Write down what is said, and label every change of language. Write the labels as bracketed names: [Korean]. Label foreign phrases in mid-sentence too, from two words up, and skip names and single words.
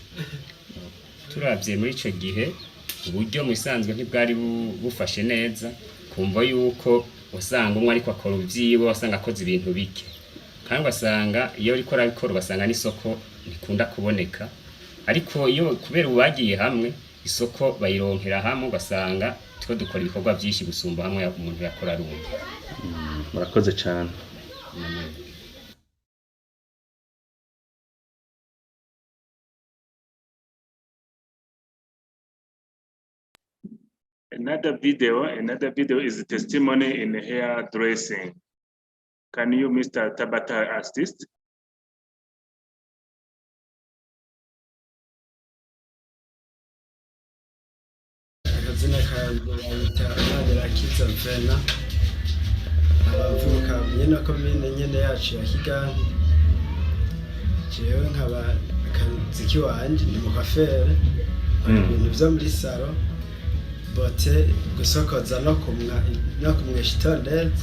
[Rundi] Turavye muri icyo gihe uburyo mu isanzwe ntibwari bufashe neza, kumva yuko usanga umwe ariko akora ubyiwe, wasanga akoze ibintu bike, kandi wasanga iyo ariko arabikora ugasanga n'isoko ntikunda kuboneka, ariko iyo kubera ubagiye hamwe isoko bayironkera hamwe, ugasanga tiko dukora ibikorwa byinshi gusumba hamwe umuntu yakora rumwe. Murakoze cyane. [English] Another video is a testimony in hairdressing. Can you, Mr. Tabata, assist? [Rundi] Akazina kanjye bayita Manirakiza Vena, abavuka nyene komine nyene yacu ya Kiganda. Jewe nkaba akazi kiwanje ndi mu kafere, ibintu vyo muri salo, bote gusokoza no kumwesha itondetse.